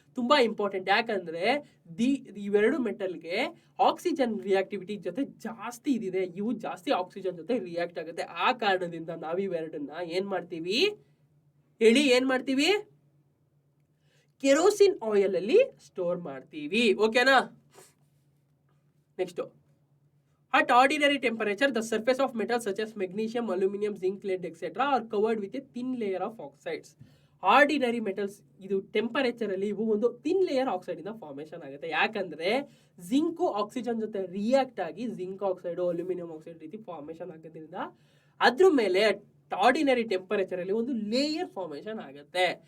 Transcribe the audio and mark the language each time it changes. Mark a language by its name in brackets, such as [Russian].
[Kannada] ತುಂಬಾ ಇಂಪಾರ್ಟೆಂಟ್, ಯಾಕಂದ್ರೆ ಇವೆರಡು ಮೆಟಲ್ಗೆ ಆಕ್ಸಿಜನ್ ರಿಯಾಕ್ಟಿವಿಟಿ ಜೊತೆ ಜಾಸ್ತಿ ಇದಿದೆ, ಇವು ಜಾಸ್ತಿ ಆಕ್ಸಿಜನ್ ಜೊತೆ ರಿಯಾಕ್ಟ್ ಆಗುತ್ತೆ. ಆ ಕಾರಣದಿಂದ ನಾವು ಇವೆರಡನ್ನ ಏನ್ ಮಾಡ್ತೀವಿ ಹೇಳಿ, ಏನ್ ಮಾಡ್ತೀವಿ, ಕೆರೋಸಿನ್ ಆಯಿಲ್ ಅಲ್ಲಿ ಸ್ಟೋರ್ ಮಾಡ್ತೀವಿ. ಓಕೆನಾ? [English] Next, at ordinary temperature the surface of metals such as magnesium, aluminum, zinc, lead etc are covered with a thin layer of oxides. [Kannada] Ordinary metals ಇದು ಟೆಂಪರೇಚರ್ ಅಲ್ಲಿ ಇವು ಒಂದು ಥಿನ್ ಲೇಯರ್ ಆಕ್ಸೈಡ್ ಇಂದ formation ಆಗುತ್ತೆ. ಯಾಕಂದ್ರೆ zinc oxygen ಜೊತೆ react ಆಗಿ zinc oxide aluminium oxide ರೀತಿ ಫಾರ್ಮೇಶನ್ ಆಗೋದ್ರಿಂದ ಅದ್ರ ಮೇಲೆ ಆರ್ಡಿನರಿ ಟೆಂಪರೇಚರ್ ಅಲ್ಲಿ ಒಂದು ಲೇಯರ್ ಫಾರ್ಮೇಶನ್ ಆಗುತ್ತೆ.